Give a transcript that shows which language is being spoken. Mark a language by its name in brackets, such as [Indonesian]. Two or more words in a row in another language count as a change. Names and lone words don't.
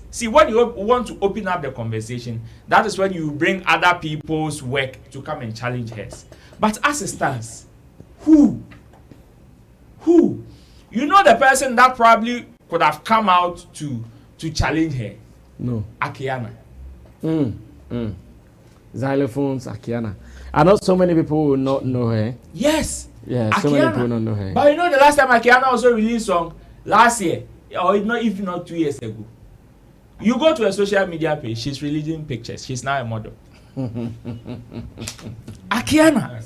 [English] See, when you want to open up the conversation, that is when you bring other people's work to come and challenge hers. But as it stands, who? You You know the person that probably could have come out to challenge her? No. Akiana. Xylophones, Akiana. I know so many people will not know her. Yes. Yeah, Akiana. so many people don't know her. But you know the last time Akiana also released song last year, or if not 2 years ago. You go to a social media page, she's releasing pictures. She's now a model. Akiana.